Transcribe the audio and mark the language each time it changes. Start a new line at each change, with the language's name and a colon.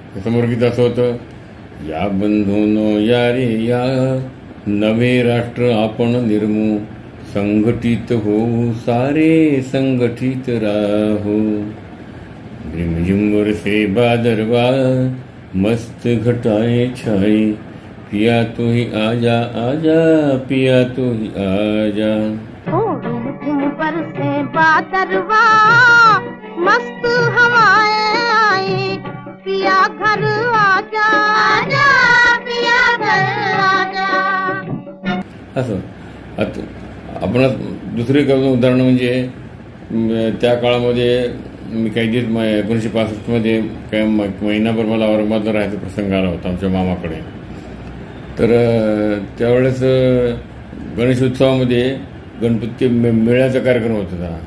Marathi: समरगीत असं होतं, या बंधूनो या रे या नवे राष्ट्र आपण निर्मू संघटित होऊ सारे संघटित राहू
Hindi: झिमझिम से बादरवा मस्त घटाए छाए पिया तू ही आजा
Marathi: आजा पिया तू ही आजा.
Hindi: पर से बादरवा मस्त हवाएं आई पिया घर आजा आजा पिया घर आजा.
Marathi: असं आता आपण दुसरे उदाहरण म्हणजे त्या काळामध्ये मी काही दिवस 1965 काय महिनाभर मला औरंगाबादला राहायचा प्रसंग आला होता आमच्या मामाकडे. तर त्यावेळेस गणेशोत्सवामध्ये गणपती मेळ्याचा कार्यक्रम होत होता.